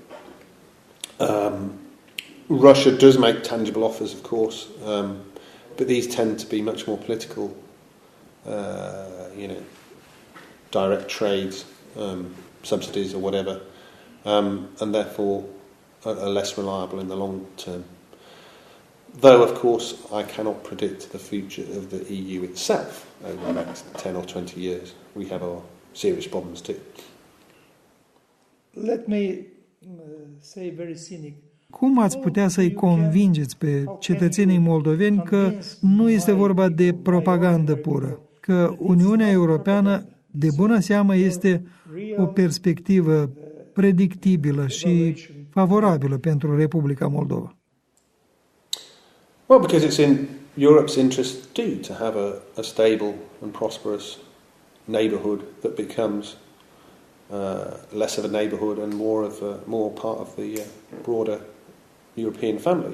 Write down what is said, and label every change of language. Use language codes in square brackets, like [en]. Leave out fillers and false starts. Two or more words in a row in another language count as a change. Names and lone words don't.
[en] Russia does make tangible offers, of course, but these tend to be much more political, direct trades, subsidies or whatever, and therefore are less reliable in the long term. Though, of course, I cannot predict the future of the EU itself over the next 10 or 20 years. We have our serious problems too. Let me say very cynic. [ro] Cum ați putea să-i convingeți pe cetățenii moldoveni că nu este vorba de propagandă pură, că Uniunea Europeană de bună seamă este o perspectivă predictibilă și favorabilă pentru Republica Moldova? [en] Well, because it's in Europe's interest too to have a stable and prosperous neighbourhood that becomes less of a neighbourhood and more part of the broader European family.